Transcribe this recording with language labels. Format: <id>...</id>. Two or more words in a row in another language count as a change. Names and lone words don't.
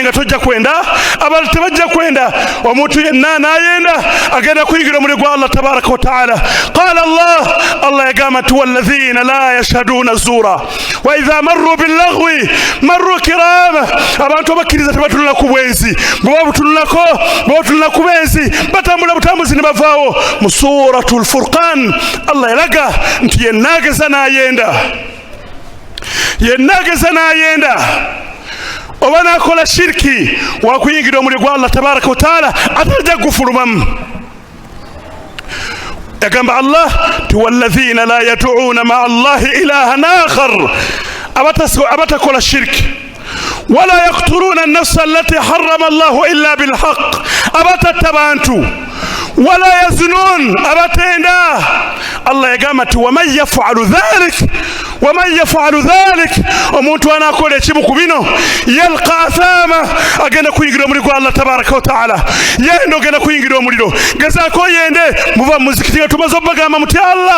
<lg>nga tojja kwenda abalala tebajja kwenda omuntu yenna n'ayenda agenda kuyingira omuli gwa</lg> <ar>الله تبارك وتعالى قال الله</ar> <lg>yagamba nti</lg> <ar>والذين لا يشهدون الزور وإذا مروا باللغو مروا كراما</ar> <lg>abantu abakkiriza tebatunula ku bwenzi bwe babutunula ku bwenzi batambula butambuzi ne bavaawo mu suratul furqan Allah yalaga nti yennaageza n'ayenda oba nakola shirki wakuyingira omuli gwa</lg> <ar>الله تبارك وتعالى</ar> <lg>atajja gufulumamu yagamba Allah ti</lg> <ar>والذين لا يدعون مع الله إلها آخر</ar> <lg>abatakola shirki</lg> <ar>ولا يقتلون النفس التي حرم الله إلا بالحق</ar> <lg>abatatta bantu</lg> <ar>ولا يزنون</ar> <lg>abatenda Allah yagamba ti waman</lg> <ar>يفعل ذلك</ar> <lg>omuntu anakola ekimu ku bino</lg> <ar>يلق أثاما</ar> <lg>agenda kuyingira omuli gwa</lg> <ar>الله تبارك وتعالى</ar> <lg>yenda ogenda kuyingira omuliro gezaako yende muva muzikiti nga tumaze obagamba muti Allah</lg>